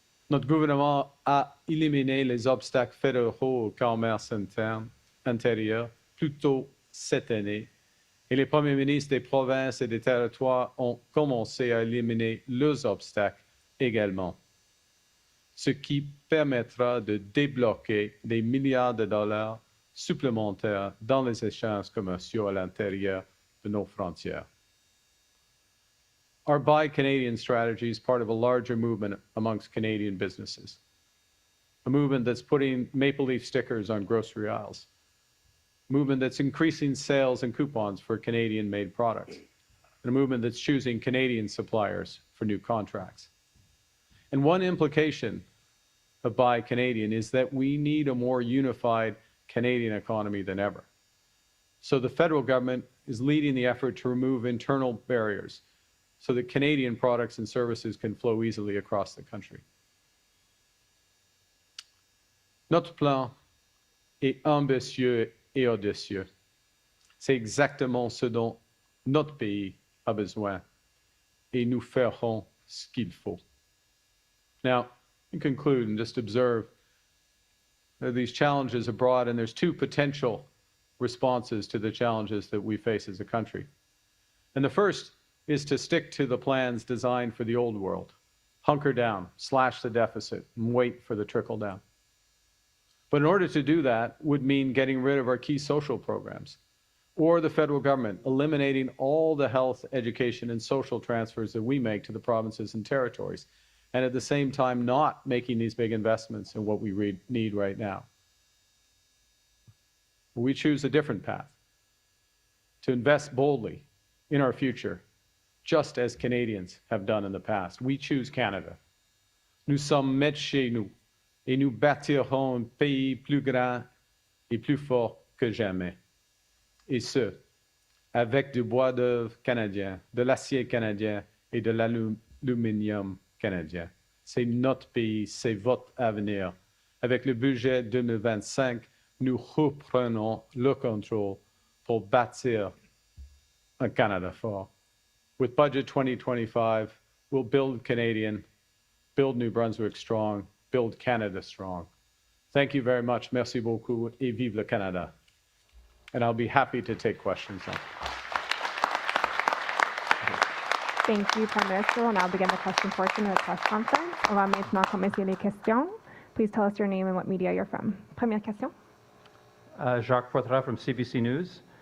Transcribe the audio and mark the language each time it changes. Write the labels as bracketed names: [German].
[French] Notre gouvernement a éliminé les obstacles fédéraux au commerce intérieur plus tôt cette année, et les premiers ministres des provinces et des territoires ont commencé à éliminer leurs obstacles également, ce qui permettra de débloquer des milliards de dollars supplémentaires dans les échanges commerciaux à l'intérieur de nos frontières. [English] Our Buy Canadian strategy is part of a larger movement amongst Canadian businesses, a movement that's putting maple leaf stickers on grocery aisles, a movement that's increasing sales and coupons for Canadian-made products, and a movement that's choosing Canadian suppliers for new contracts. And one implication of Buy Canadian is that we need a more unified Canadian economy than ever. So the federal government is leading the effort to remove internal barriers so that Canadian products and services can flow easily across the country. [French] Notre plan est ambitieux et audacieux. C'est exactement ce dont notre pays a besoin, et nous ferons ce qu'il faut. [English] Now, in conclude and just observe that these challenges are broad, and there's two potential responses to the challenges that we face as a country. And the first is to stick to the plans designed for the old world, hunker down, slash the deficit, and wait for the trickle down. But in order to do that would mean getting rid of our key social programs, or the federal government eliminating all the health, education, and social transfers that we make to the provinces and territories, and at the same time not making these big investments in what we need right now. We choose a different path, to invest boldly in our future, just as Canadians have done in the past. We choose Canada. [French] Nous sommes maîtres chez nous, et nous bâtirons un pays plus grand et plus fort que jamais. Et ce, avec du bois d'œuvre canadien, de l'acier canadien et de l'aluminium canadien. C'est notre pays, c'est votre avenir. Avec le budget 2025, nous reprenons le contrôle pour bâtir un Canada fort. [English] With budget 2025, we'll build Canadian, build New Brunswick strong, build Canada strong. Thank you very much. [French] Merci beaucoup et vive le Canada. [English] And I'll be happy to take questions now. Thank you, Prime Minister. We'll now begin the question portion of the press conference. Allow me to now [French] commencer les questions. [English] Please tell us your name and what media you're from. [French] Première question. [English] Jacques Poitras from CBC News.